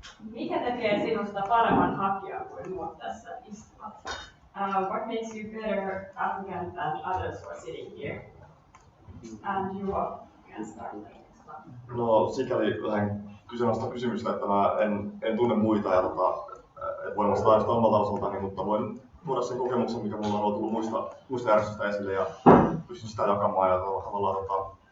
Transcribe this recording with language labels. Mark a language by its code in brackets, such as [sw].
[fi] Mikä tekee sinusta paremman hakijan kuin muut tässä istuvat? [en] What makes you better applicant than others who are sitting here? And you can start. [fi] No sikäli vähän kyseenalaista kysymystä, että mä en tunne muita ja et voin vastata ainoastaan omalta osaltani, mutta voin tuoda sen kokemuksen, mikä mulla on tullut muista järjestöistä esille ja pystyn sitä jakamaan ja tavallaan